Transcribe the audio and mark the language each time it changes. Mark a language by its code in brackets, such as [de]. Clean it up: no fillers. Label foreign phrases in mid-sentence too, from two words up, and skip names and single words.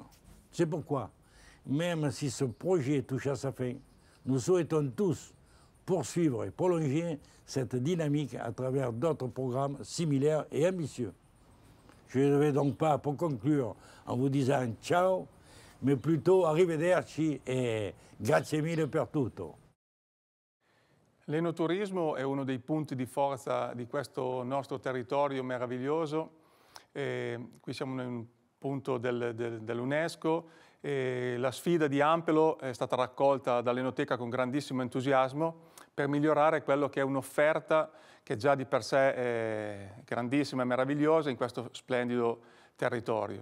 [fr] C'est pourquoi, même si ce projet touche à sa fin, nous souhaitons tous poursuivre et prolonger cette dynamique à travers d'autres programmes similaires et ambitieux. Je ne vais donc pas, pour conclure, en vous disant ciao, mais plutôt [it] arrivederci e grazie mille per tutto. L'enoturismo è uno dei punti di forza di questo nostro territorio meraviglioso. Qui siamo in un punto dell'UNESCO e la sfida di Ampelo è stata raccolta dall'Enoteca con grandissimo entusiasmo per migliorare quello che è un'offerta che già di per sé è grandissima e meravigliosa in questo splendido territorio.